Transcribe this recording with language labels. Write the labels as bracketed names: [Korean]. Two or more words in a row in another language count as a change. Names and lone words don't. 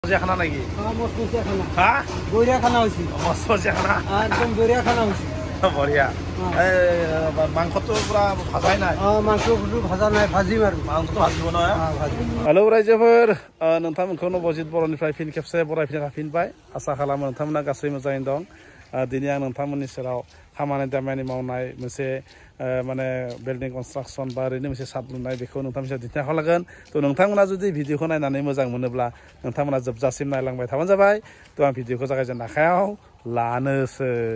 [Assamese] খানা নাকি খানা হ্যাঁ বঢ়িয়া খানা হৈছে মজা খানা একদম বঢ়িয়া খানা হৈছে বঢ়িয়া মাংসটো পুৰা ভাজাই নাই মাংসটো ভাজা নাই ভাজিম আৰু মাংসটো ভাজিব নহয় ভাজিম [Bodo] हेलौ रायजोफोर नोंथांमोनखौ नबजित बर'निफ्राय फिन खेबसे बरायफिनना थाफिनबाय आसा खालामो नोंथांमोना गासै मोजाङैनो दं दिनै आं नोंथांमोननि सेराव खामानि दामानि मावनाय मोनसे माने [English] building construction [Bodo] बा ओरैनो मोनसे साद लुनाय बेखौ नोंथांमोननि सेराव दिन्थिनो आखायाव लागोन थ' नोंथांमोना जुदि भिडिअखौ नायनानै मोजां मोनोब्ला नोंथांमोना जोबजासिम नायलांबाय थाबानो जाबाय थ' आं भिडिअखौ जागायजेननो आखायाव लानोसै